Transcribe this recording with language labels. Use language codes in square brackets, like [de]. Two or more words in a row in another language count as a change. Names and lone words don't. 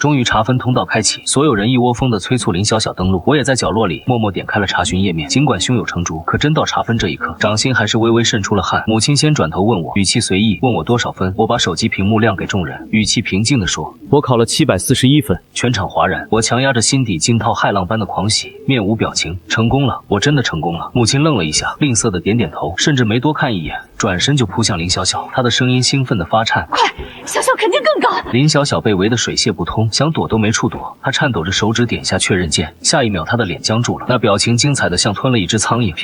[zh] 終於查分通道開啟，所有人一窩蜂地催促林小小登錄。我也在角落裡默默點開了查詢頁面。儘管胸有成竹，可真到查分這一刻，掌心還是微微滲出了汗。母親先轉頭問我，語氣隨意，問我多少分。我把手機屏幕亮給眾人，語氣平靜地說： 我考了741分。全場嘩然，我強壓着心底驚濤駭浪般的狂喜，面無表情。成功了，我真的成功了。母親愣了一下，吝啬地點點頭，甚至沒多看一眼，轉身就撲向林小小，她的聲音興奮地發顫： 快，小小肯定更高！林小小被圍得水泄不通，想躲都沒處躲。她顫抖着手指點下確認鍵，下一秒她的臉僵住了，那表情精彩的像吞了一隻蒼蠅。